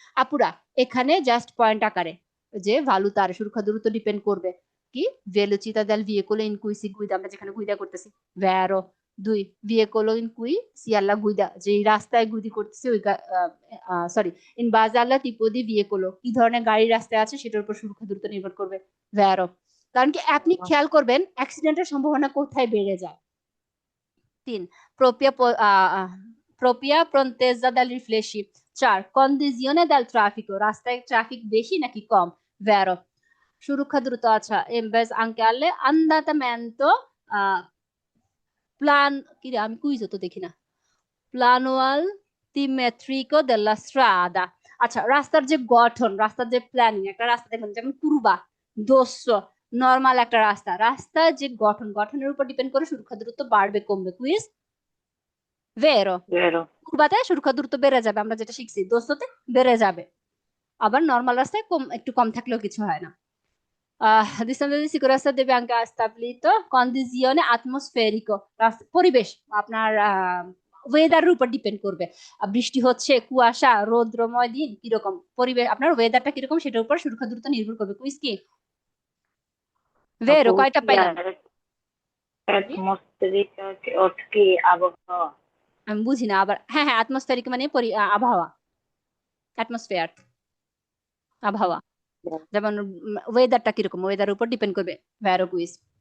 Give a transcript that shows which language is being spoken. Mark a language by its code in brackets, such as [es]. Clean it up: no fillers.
[bn] আপুরা, এখানে just point আকারে যে তার সুরক্ষা দূরত্ব ডিপেন্ড করবে কি, [it] velocità del veicolo in cui si guida, [bn] আমরা যেখানে গুইদা করতেছি, ভ্যারো। 2, [it] veicolo in cui si alla guida, [bn] যে রাস্তায় গুইদি করতেছি ওই, sorry, in base alla tipo di veicolo, কি ধরনের গাড়ি রাস্তায় আছে সেটার উপর সুরক্ষা দূরত্ব নির্ভর করবে। ভ্যারো, কারণ কি আপনি খেয়াল করবেন অ্যাক্সিডেন্টের সম্ভাবনা কোথায় বেড়ে যায়। [it] 3, propria propria prontezza del riflessi। [bn] 4, [it] condizione del traffico, [bn] রাস্তায় ট্রাফিক বেশি নাকি কম। ভ্যারো, সুরক্ষা দ্রুত। আচ্ছা, [it] in base anche alle andamento [bn] plan, কি রে আমি কুইজও তো দেখি না, প্লানুয়াল তিমেট্রিকো দেলা স্ট্রাদা। আচ্ছা, রাস্তার যে গঠন, রাস্তার যে প্ল্যানিং, একটা রাস্তা দেখুন যেমন কুরবা, দোস্য, নর্মাল একটা রাস্তার যে গঠনের উপর ডিপেন্ড করে সুরক্ষা দূরত্ব বাড়বে কমবে। কুইজ ভেরো, ভেরো। কুরবাতে সুরক্ষা দূরত্ব বেড়ে যাবে, আমরা যেটা শিখছি, দোস্ততে বেড়ে যাবে, আবার নর্মাল রাস্তায় একটু কম থাকলেও কিছু হয় না। [it] distanza di sicurezza deve anche stabilito condizione atmosferico, [bn] পরিবেশ আপনার ওয়েদারের উপর ডিপেন্ড করবে। বৃষ্টি হচ্ছে, কুয়াশা, রৌদ্রময় দিন, কিরকম পরিবেশ, আপনার ওয়েদারটা কিরকম সেটার উপর সুরক্ষা দ্রুত নির্ভর করবে। কুইজ কি ভেরো, আপু কয়টা কি পাইলাম? আর অ্যাটমসফেরিক অর্থ কি আবহাওয়া? আমি বুঝি না আবার, হ্যাঁ হ্যাঁ, আটমসফেরিক মানে আবহাওয়া, অ্যাটমসফেয়ার আবহাওয়া, যেমন ওয়েদারটা কিরকম, ওয়েদারের উপর ডিপেন্ড করবে। ভেরো কুইজ।